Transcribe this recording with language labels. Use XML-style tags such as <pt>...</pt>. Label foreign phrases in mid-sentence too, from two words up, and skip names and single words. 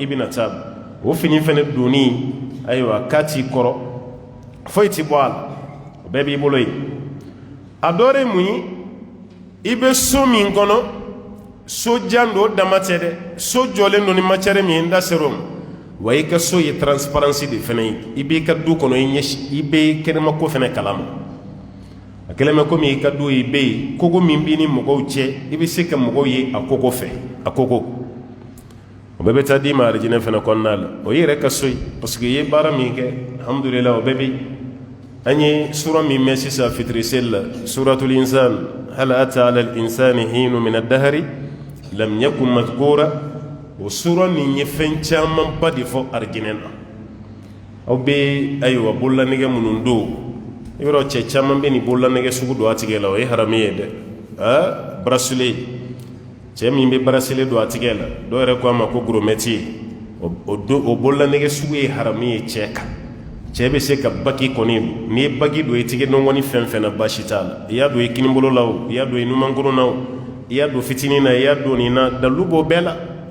<bm>bɛna taa o fini fana donni ayiwa k'a t'i kɔrɔ foyi ti bɔ a la o bɛɛ b'i bolo yen a dɔ ye mun ye i bɛ so min kɔnɔ so jan don o dama tɛ dɛ so jɔlen don ni matière min ye n da ser'o ma wa i ka so ye transparency de fana ye i b'i ka du kɔnɔ i bɛ kɛnɛma ko fana kalama a kɛlen bɛ komi i ka du i bɛ yen kogo min b'i ni mɔgɔw cɛ i bɛ se ka mɔgɔw ye a kogo fɛ a kogo o bɛɛ bɛ taa d'i ma arijinɛ fana kɔnɔna la o ye yɛrɛ ka so ye</bm> <fr>parce que</fr> <bm>i ye baara min kɛ alhamdulillah o bɛɛ bɛ an ye sura min mɛn sisan fitiri seli la suratul insan</bm> <ar>هل أتى على الإنسان حين من الدهر لم يكن مذكورا</ar> <bm>o sura nin ye fɛn camanba de fɔ arijinɛ na aw bɛ ayiwa bololanɛgɛ minnu don i b'a dɔn cɛ caman bɛ nin bololanɛgɛ sugu don a tigɛ la o ye haramu ye dɛ bracelet cɛ min bɛ bracelet don a tigɛ la dɔw yɛrɛ ko a ma ko goromɛti o bololanɛgɛ sugu ye haramu ye cɛ kan cɛ bɛ se ka baki kɔni n'i ye baki don i tigɛ nɔgɔni fɛn fɛn na baasi t'a la i y'a don i kinibolo la o i y'a don i numankuru na o i y'a don fitinin na i y'a don nin na dalilu b'o bɛɛ la</bm>